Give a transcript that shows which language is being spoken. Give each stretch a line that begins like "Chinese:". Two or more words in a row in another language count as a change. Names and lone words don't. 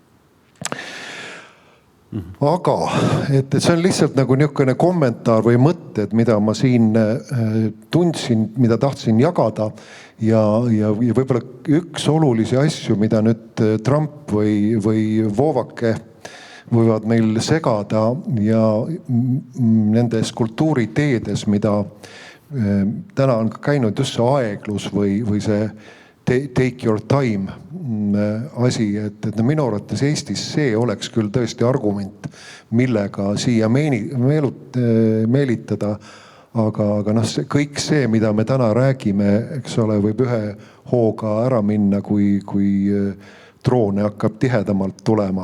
Estonian: Aga et see on lihtsalt nagu niisugune kommentaar või mõtted, mida ma siin tundsin, mida tahtsin jagada ja võib-olla üks olulisi asju, mida nüüd Trump või Voovake võivad meil segada ja nendes kultuuriteedes, mida täna on käinud just see aeglus või see
English: take your time
Estonian: asi, et minu arvates Eestis see oleks küll tõesti argument, millega siia meelitada. Aga kõik see, mida me täna räägime, eks ole, võib ühe hooga ära minna, kui droone hakkab tihedamalt tulema.